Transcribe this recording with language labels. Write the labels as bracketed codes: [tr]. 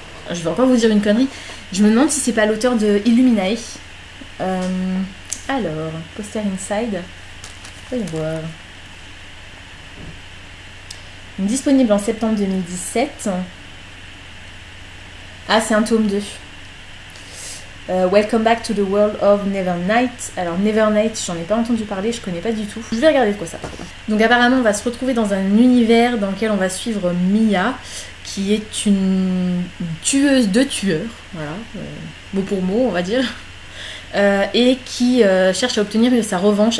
[fr] Je vais encore vous dire une connerie. Je me demande si c'est pas l'auteur de Illuminae. Alors, [en] poster inside. [fr] Voyons voir. Disponible en septembre 2017. Ah, c'est un tome 2. [en] Welcome back to the world of Nevernight. [fr] Alors Nevernight, j'en ai pas entendu parler, je connais pas du tout. Je vais regarder de quoi ça parle. Donc apparemment on va se retrouver dans un univers dans lequel on va suivre Mia, qui est une tueuse de tueurs, voilà, mot pour mot on va dire, et qui cherche à obtenir sa revanche.